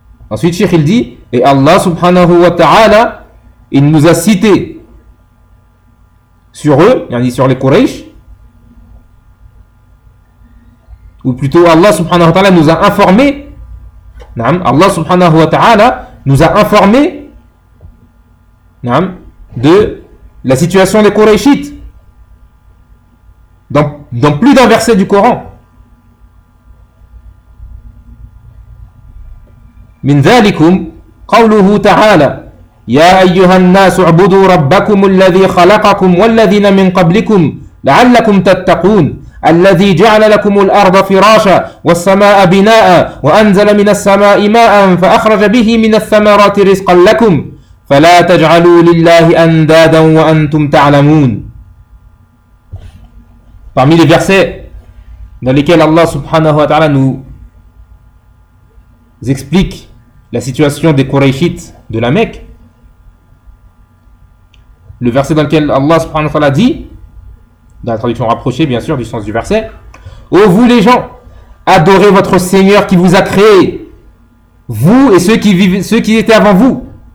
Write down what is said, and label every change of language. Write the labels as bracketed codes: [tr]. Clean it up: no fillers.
[fr] Ensuite, cheikh, il dit, et Allah subhanahu wa ta'ala, il nous a cités sur eux, il en dit sur les Quraysh, ou plutôt Allah subhanahu wa ta'ala nous a informé, Allah subhanahu wa ta'ala nous a informé de la situation des Quraishites dans plus d'un verset du Coran. [ar] Min dhalikum qawluhu ta'ala ya ayyuhan nasu ubudu rabbakum alladhi khalaqakum walladhina min qablikum la'allakum tattaqun الذي جعل لكم الأرض فراشا والسماء بناء وأنزل من السماء ماء فأخرج به من الثمرات رزقا لكم فلا تجعلوا لله أندادا وأنتم تعلمون. [fr] Parmi les versets dans lesquels Allah subhanahu wa ta'ala nous explique la situation des Quraishites de la Mecque, le verset dans lequel Allah subhanahu wa ta'ala dit, dans la traduction rapprochée, bien sûr, du sens du verset, « Ô vous les gens, adorez votre Seigneur qui vous a créé, vous et ceux qui vivent, ceux qui étaient avant vous.